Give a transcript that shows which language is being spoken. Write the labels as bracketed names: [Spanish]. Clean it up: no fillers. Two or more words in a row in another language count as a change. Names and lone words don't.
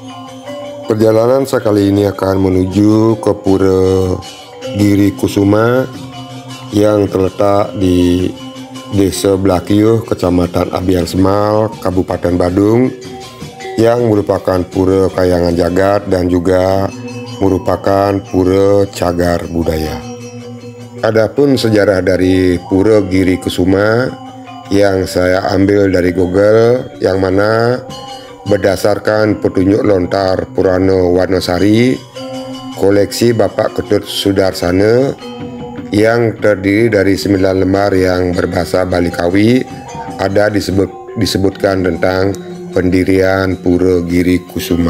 [Indonesian] Perjalanan saya kali ini akan menuju ke Pura Giri Kusuma yang terletak di Desa Blakiuh, Kecamatan Abian Semal, Kabupaten Badung, yang merupakan pura kayangan jagat dan juga merupakan pura cagar budaya. Adapun sejarah dari Pura Giri Kusuma yang saya ambil dari Google, yang mana berdasarkan petunjuk lontar Purana Warnasari koleksi Bapak Ketut Sudarsana yang terdiri dari 9 lembar yang berbahasa Bali Kawi, ada disebutkan tentang pendirian Pura Giri Kusuma.